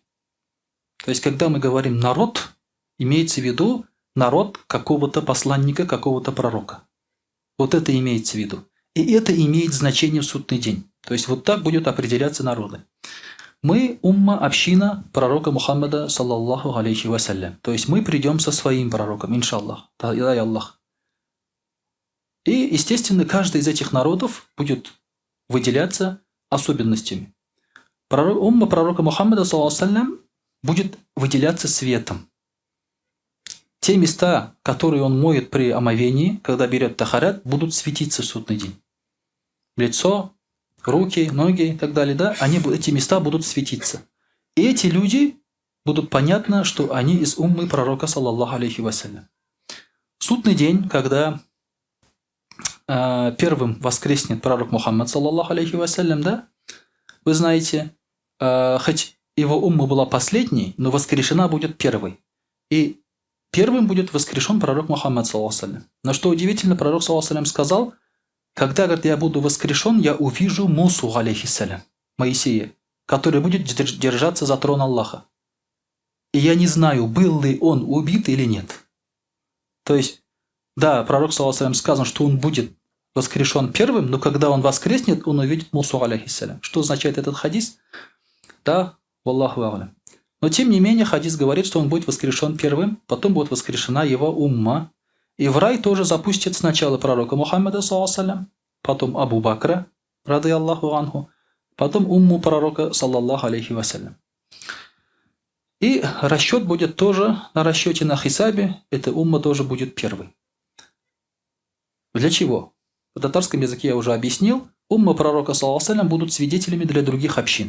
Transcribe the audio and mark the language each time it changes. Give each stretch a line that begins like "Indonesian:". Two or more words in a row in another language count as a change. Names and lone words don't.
Russian: То есть, когда мы говорим народ, имеется в виду народ какого-то посланника, какого-то пророка. Вот это имеется в виду. И это имеет значение в судный день. То есть, вот так будут определяться народы. Мы умма, община пророка Мухаммада,
Arabic: صلى الله عليه وسلم.
Russian: То есть, мы придем со своим пророком, иншаллах. Дай Аллах. И, естественно, каждый из этих народов будет выделяться особенностями. Умма пророка Мухаммада,
Arabic: صلى الله عليه وسلم,
Russian: будет выделяться светом. Те места, которые он моет при омовении, когда берет тахарат, будут светиться в судный день. Лицо, руки, ноги и так далее, да, эти места будут светиться. И эти люди будут понятно, что они из уммы пророка,
Arabic: صلى الله عليه وسلم.
Russian: Судный день, когда первым воскреснет пророк Мухаммад,
Arabic: صلى الله عليه وسلم,
Russian: да? Вы знаете, хоть его умма была последней, но воскрешена будет первой. И первым будет воскрешен пророк Мухаммад,
Arabic: صلى الله عليه وسلم.
Russian: Но что удивительно, пророк,
Arabic: صلى الله عليه وسلم,
Russian: сказал: когда, говорит, я буду воскрешен, я увижу Мусу, алейхиссалям, Моисея, который будет держаться за трон Аллаха. И я не знаю, был ли он убит или нет. То есть, да, пророк,
Arabic: صلى الله عليه وسلم,
Russian: сказано, что он будет воскрешен первым, но когда он воскреснет, он увидит Мусу, алейхиссалям. Что означает этот хадис?
Arabic: Да, والله أعلم.
Russian: Но тем не менее, хадис говорит, что он будет воскрешен первым, потом будет воскрешена его умма. И в рай тоже запустит сначала пророка Мухаммада,
Arabic: صلى الله عليه وسلم,
Russian: потом Абу Бакра,
Arabic: رضي الله عنه,
Russian: потом умму пророка,
Arabic: صلى الله عليه وسلم.
Russian: И расчет будет тоже на расчете на хисабе, эта умма тоже будет первой. Для чего? В татарском языке я уже объяснил, умма пророка,
Arabic: صلى الله عليه وسلم,
Russian: будут свидетелями для других общин.